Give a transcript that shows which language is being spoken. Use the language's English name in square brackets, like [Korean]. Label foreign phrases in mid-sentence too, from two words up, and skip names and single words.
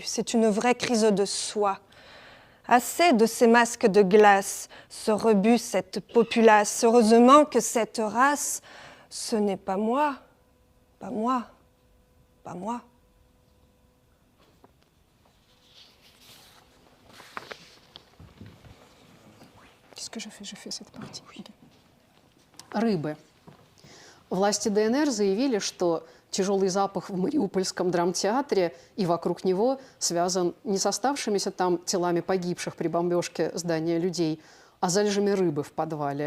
[French] C'est une vraie crise de soie. Assez de ces masques de glace, ce rebut, cette populace. Heureusement que cette race, ce n'est pas moi, pas moi, pas moi. Qu'est-ce que je fais? Je fais cette partie. [Russian] Рыбы. Власти ДНР заявили, что тяжелый запах в Мариупольском драмтеатре и вокруг него связан не с оставшимися там телами погибших при бомбежке здания людей, а залежами рыбы в подвале.